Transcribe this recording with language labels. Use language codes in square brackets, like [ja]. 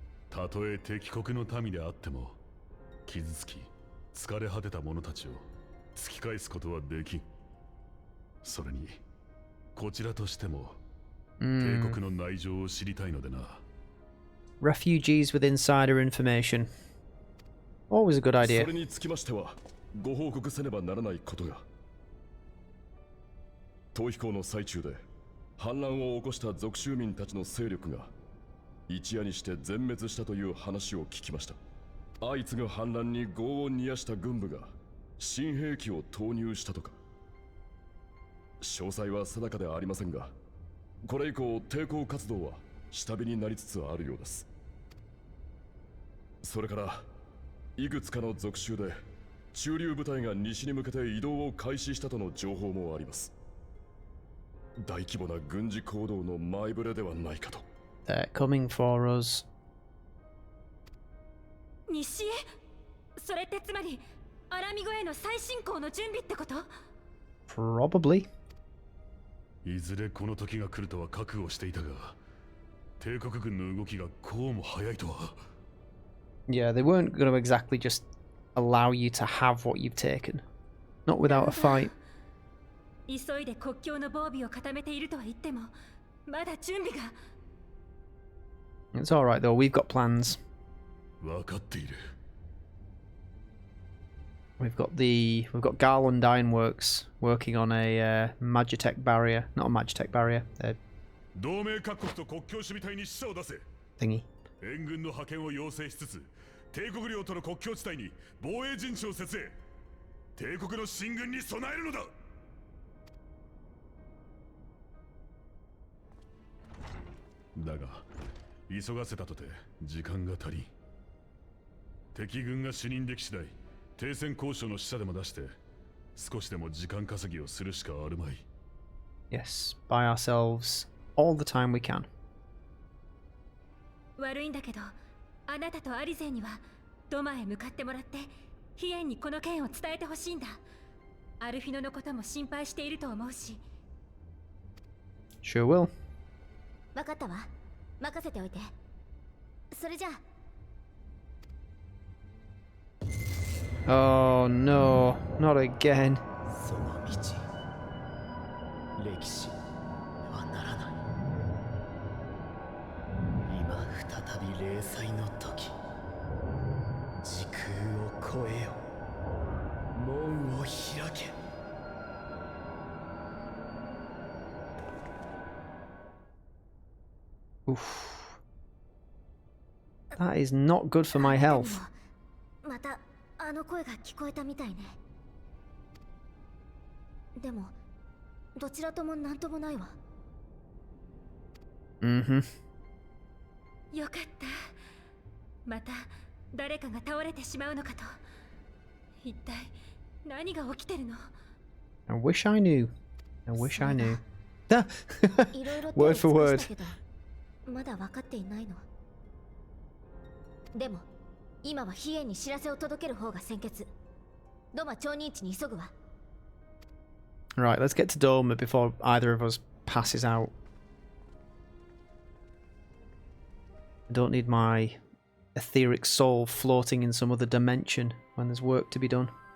[ja] たとえ敵国の民であっても傷つき疲れ果てた者たちを突き返すことはできん。それにこちらとしても帝国の内情を知りたいのでな。 [en] Refugees with insider information. Always a good idea. [ja] それにつきましてはご報告せねばならないことが。逃避行の最中で反乱を起こした属州民たちの勢力が一夜にして全滅したという話を聞きました。相次ぐ反乱に業を煮やした軍部が新兵器を投入したとか。詳細は定かではありませんが、これ以降抵抗活動は下火になりつつあるようです。それからいくつかの属州で駐留部隊が西に向けて移動を開始したとの情報もあります。大規模な軍事行動の前触れではないかと。 [en] They're coming for us. [ja] 西へ？それってつまりアラミゴへの再進行の準備ってこと？ [en] Probably. [ja] いずれこの時が来るとは覚悟していたが、帝国軍の動きがこうも早いとは。 [en] Yeah, they weren't going to exactly just allow you to have what you've taken. Not without a fight. [ja] 急いで国境の防備を固めているとは言っても、まだ準備が。 [en] It's alright though, we've got plans. [ja] 分かっている。 [en] We've got Garland Ironworks working on a Magitech barrier. Not a Magitech barrier, [ja] 同盟各国と国境守備隊に死者を出せ。 [en] thingy. [ja] 援軍の派遣を要請しつつ、帝国領との国境地帯に防衛陣地を設営。帝国の進軍に備えるのだ。だが、急がせたとて時間が足りん。敵軍が死人でき次第、停戦交渉の使者でも出して、少しでも時間稼ぎをするしかあるまい。 [en] Yes, buy ourselves all the time we can. [ja] 悪いんだけど、あなたとアリゼにはドマへ向かってもらって、ヒエンにこの件を伝えてほしいんだ。アルフィノのことも心配していると思うし。 [en] Sure will. [ja] 分かったわ。任せておいて。それじゃあ。 [en] Oh no, not again. [ja] その道、歴史はならない。今再び零細の時、時空を越えよ。門を開け。 Oof. [en] That is not good for my health. [ja] またあの声が聞こえたみたいね。でもどちらとも何ともないわ。 Mm-hmm. よかった。また誰かが倒れてしまうのかと。一体何が起きてるの？ [en] I wish I knew. I wish I knew. [ja] いろいろ [en] Word for word. [ja] まだ分かっていないの。でも今はヒエンに知らせを届ける方が先決。ドマ町人地に急ぐわ。 [en] Right, let's get to Doma before either of us passes out. I don't need my etheric soul floating in some other dimension when there's work to be done.